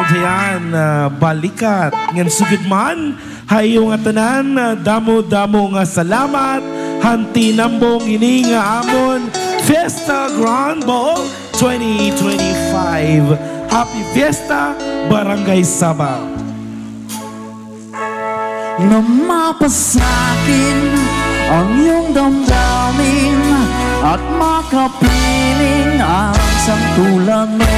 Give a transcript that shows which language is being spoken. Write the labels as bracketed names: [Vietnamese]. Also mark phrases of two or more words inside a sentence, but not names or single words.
[Filipino] Ayan, balikat. [Waray] Ngan sugid man, hayo nga tanan, damo-damo nga salamat. Hanti nambong ini nga amon Fiesta Grand Ball 2025. [English] Happy Fiesta, Barangay Sabang. [Filipino] Namapasakin ang iyong damdamin at makapiling ang santulan mo.